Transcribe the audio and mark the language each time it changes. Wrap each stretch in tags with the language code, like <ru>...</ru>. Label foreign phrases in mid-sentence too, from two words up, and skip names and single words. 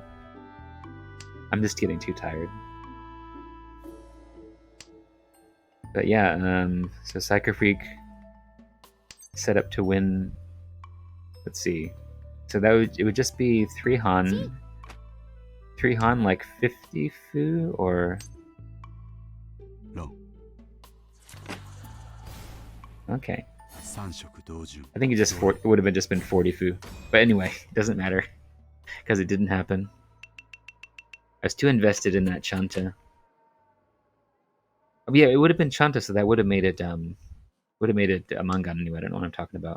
<en>I'm just getting too tired. But yeah, so Psycho Freak set up to win. Let's see. So it would just be 3 Han. 3 Han like 50 Fu or 論 okay. 三色同順 I think it would have just been 40 Fu. But anyway, it doesn't matter. Because it didn't happen. I was too invested in that Chanta. Oh, yeah, it would have been Chanta, so that would have made it a Mangan anyway. I don't know what I'm talking about.</en>